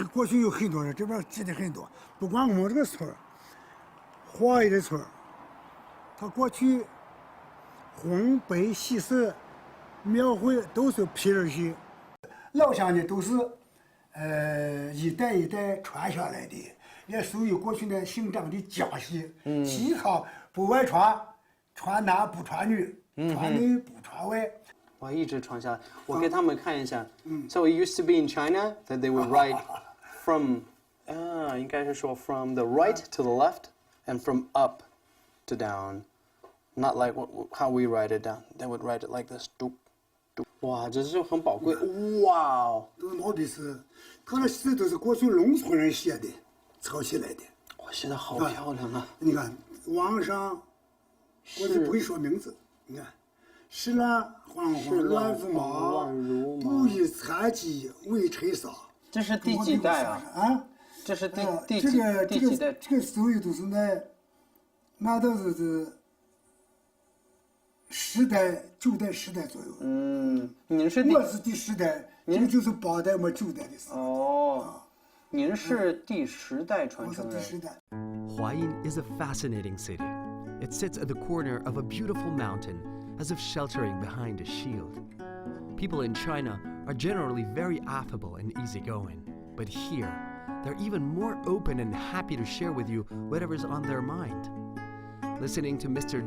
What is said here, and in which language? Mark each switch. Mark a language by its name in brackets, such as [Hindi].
[Chinese] 有过去有很多人，这边挤的很多。不光我们这个村儿，华裔的村儿，他过去红白喜事、庙会都是皮人戏，老乡呢都是一代一代传下来的，也属于过去的姓张的家系。西草不外传，传男不传女，传内不传外。我一直传下来。我给他们看一下。 [English] So it used to be in China that they would write from [Chinese] 应该是说 [English] from the right to the left and from up to down, not like how we write it down. They would write it like this. [Chinese] 哇，这是很宝贵。哇哦，都是毛笔字，他那字都是过去农村人写的，抄起来的。哇，写的好漂亮啊！你看网上，我就不会说名字，你看，石兰黄黄乱如麻，不以残疾为吹沙。这是第几代啊？啊？这是第这个几代？这个所有都是那都是10代、9代、10代左右。您是我是第10代，这个就是8代么9代的事。哦，您是第10代传我是第承人。 10代。 [English] Huayin is a fascinating city. It sits at the corner of a beautiful mountain, as if sheltering behind a shield. People in China are generally very affable and easygoing, but here, they're even more open and happy to share with you whatever's on their mind. Listening to Mr.